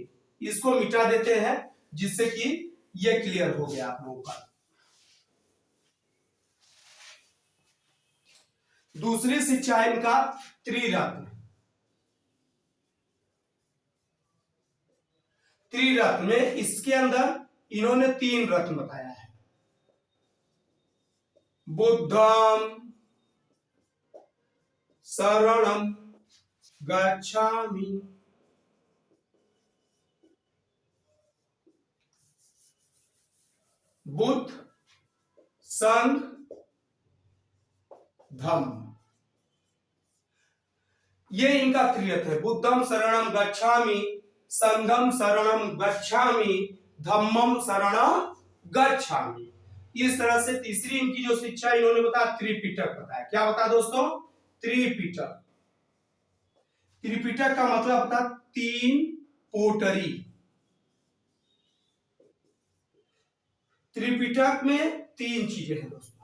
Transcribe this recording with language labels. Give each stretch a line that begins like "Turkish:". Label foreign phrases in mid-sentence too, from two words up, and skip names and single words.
Hindi: इसको मिटा देते हैं जिससे कि ये क्लियर हो गया आप लोगों का। दूसरी शिक्षा है इनका त्रिरत्न। त्रिरत्न में इसके अंदर इन्होंने 3 रत्न बताया है।
Pali: बुद्धम शरणम गच्छामि,
Hindi: बुद्ध, संघ, धम्म। ये इनका त्रिरत्न है।
Pali: बुद्धम शरणम गच्छामि, संघम शरणम गच्छामि, धम्मम शरणम गच्छामि।
Hindi: इस तरह से तीसरी इनकी जो शिक्षा इन्होंने बताया त्रिपिटक बताया। क्या बताया दोस्तों? त्रिपिटक। त्रिपिटक का मतलब होता 3 पोटरी। त्रिपिटक में 3 चीजें हैं दोस्तों।